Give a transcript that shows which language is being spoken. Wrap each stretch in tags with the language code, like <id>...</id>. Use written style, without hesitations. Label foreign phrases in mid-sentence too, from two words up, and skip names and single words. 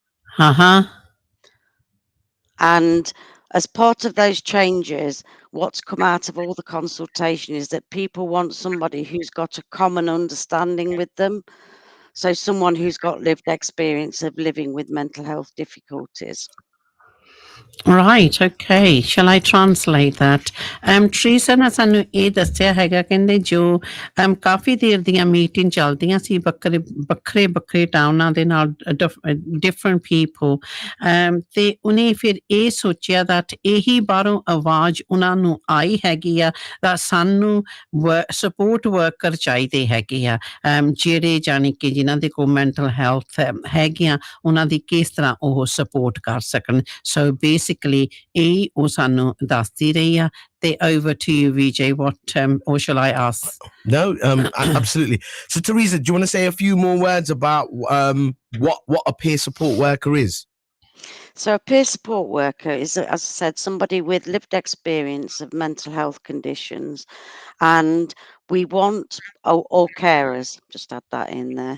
<en>And as part of those changes, what's come out of all the consultation is that people want somebody who's got a common understanding with them. So someone who's got lived experience of living with mental health difficulties. Right, okay. Shall I translate that?</en> <pa>Teresa ਨੇ ਸਾਨੂੰ ਇਹ ਦੱਸਿਆ ਹੈਗਾ ਕਹਿੰਦੇ ਜੋ ਕਾਫੀ ਦੇਰ ਦੀਆਂ ਮੀਟਿੰਗ ਚੱਲਦੀਆਂ ਸੀ ਵੱਖਰੇ ਟਾਊਨਾਂ ਦੇ ਨਾਲ</pa> <en>different people</en> <pa>ਤੇ ਉਹਨੇ ਫਿਰ ਇਹ ਸੋਚਿਆ that ਇਹੀ ਬਾਹਰੋਂ ਆਵਾਜ਼ ਉਹਨਾਂ ਨੂੰ ਆਈ ਹੈਗੀ ਆ that ਸਾਨੂੰ</pa> <en>support worker</en> <pa>ਚਾਹੀਦੇ ਹੈਗੇ ਆ ਜਿਹੜੇ ਜਾਣੀ ਕਿ ਜਿਨ੍ਹਾਂ ਦੇ ਕੋਲ</pa> <en>mental health</en> <pa>ਹੈਗੀਆਂ ਉਹਨਾਂ ਦੀ ਕਿਸ ਤਰ੍ਹਾਂ ਉਹ support ਕਰ ਸਕਣ.</pa> <en>So basically</en> <pa>ਇਹ ਉਹ ਸਾਨੂੰ ਦੱਸਦੀ ਰਹੀ ਆ.</pa> <en>Over to you, Vijay. What or shall I ask? No, absolutely. So Teresa, do you want to say a few more words about what a peer support worker is? So a peer support worker is, as I said, somebody with lived experience of mental health conditions, and we want all carers, just add that in there.</en>